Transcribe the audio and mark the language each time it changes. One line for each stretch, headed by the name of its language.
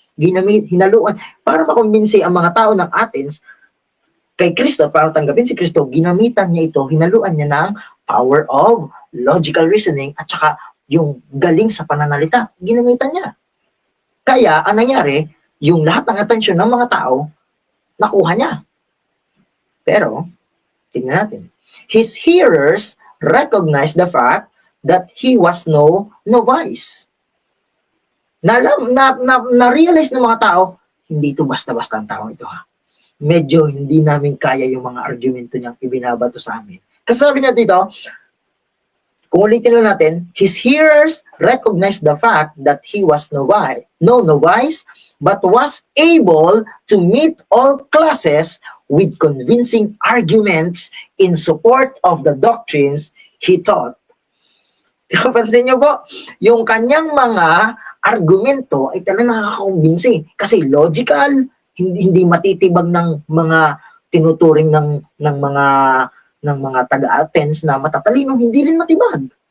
Filipino: Hinaluan, para makumbinsi ang mga tao ng Athens kay Kristo, para tanggapin si Kristo, ginamitan niya ito, hinaluan niya ng power of logical reasoning at saka yung galing sa pananalita, ginamitan niya. Kaya, ang nangyari, yung lahat ng atensyon ng mga tao, nakuha niya. Pero, tingnan natin.
English: His hearers recognized the fact that he was no novice.
Filipino: Na-realize ng mga tao, hindi ito basta-basta ang tao ito ha. Medyo hindi namin kaya yung mga argumento niyang ibinabato sa amin. Kasi sabi niya dito, kung ulitin lang natin,
English: his hearers recognized the fact that he was no novice, but was able to meet all classes with convincing arguments in support of the doctrines he taught.
Filipino: Pansin niyo po, yung kanyang mga argumento ay talagang nakakakumbinsi kasi logical, hindi matitibag ng mga tinuturing ng mga taga-Athens na matatalino, hindi rin matibag.